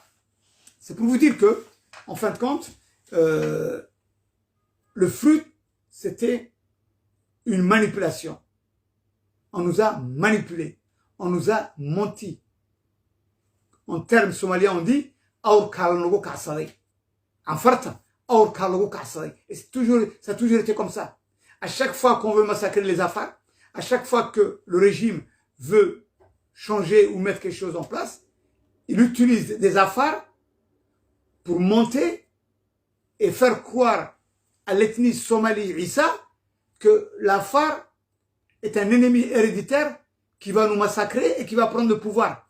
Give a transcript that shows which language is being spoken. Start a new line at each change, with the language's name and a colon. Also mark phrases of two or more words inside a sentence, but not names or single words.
French: C'est pour vous dire que, en fin de compte, le fruit, c'était une manipulation. On nous a manipulés. On nous a menti. En termes somaliens, on dit «
Somali: Aur kalnogo kasare ».
French: En farta, «
Somali: Aur kalnogo kasare ».
French: Et ça a toujours été comme ça. À chaque fois qu'on veut massacrer les Afars, à chaque fois que le régime veut changer ou mettre quelque chose en place, il utilise des Afars pour monter et faire croire à l'ethnie somalie Issa que l'Afar est un ennemi héréditaire qui va nous massacrer et qui va prendre le pouvoir.